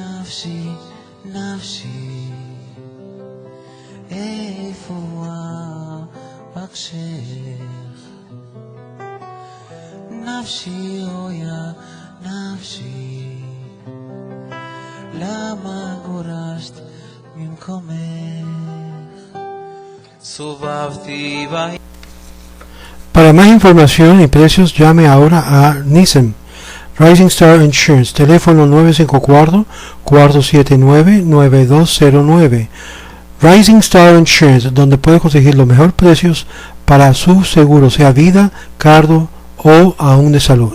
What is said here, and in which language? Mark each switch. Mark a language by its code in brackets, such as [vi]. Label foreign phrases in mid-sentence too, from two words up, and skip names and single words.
[he] נפשי, נפשי, איפה אבקשך? נפשי, אויה, נפשי, למה גורשת ממקומך? סובבתי בה. [es] Para más información y precios, llame ahora a Nissan Rising Star Insurance, teléfono 954-479-9209. Rising Star Insurance, donde puede conseguir los mejores precios para su seguro, sea vida, cargo o aún de salud.